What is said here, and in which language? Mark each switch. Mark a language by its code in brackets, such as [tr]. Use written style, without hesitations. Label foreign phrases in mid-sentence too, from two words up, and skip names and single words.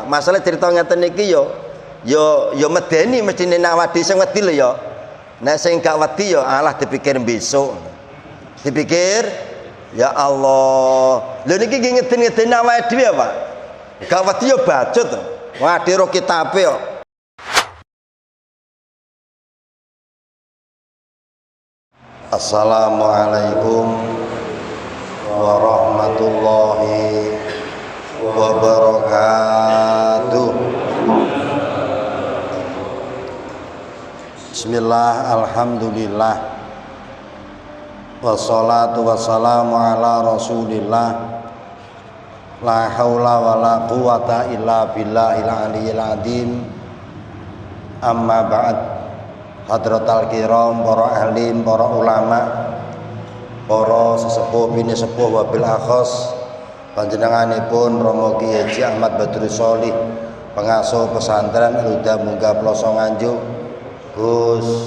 [jv] Masalah cerita ngeten iki yo medeni mestine nek wedi sing wedi lho ya. Nek sing gak wedi ya alah dipikir besok. Dipikir ya Allah. Lho niki ngeden-ngeden awake dhewe ya, Pak. Gak wedi ya bacut. Wah, diro kitabe kok. [ar] السلام عليكم ورحمة الله وبركاته. بسم الله، الحمد لله، والصلاة والسلام على رسول الله، لا حول ولا قوة إلا بالله العلي العظيم. أما بعد. حضرات الكرام, [jv] para alim, para ulama, para sesepuh bini sepuh [ar] وبالأخص [jv] panjenenganipun Romo Ki Haji Ahmad Badrus Sholih, pengasuh pesantren Al-Huda Munggah Ploso Nganjuk, Gus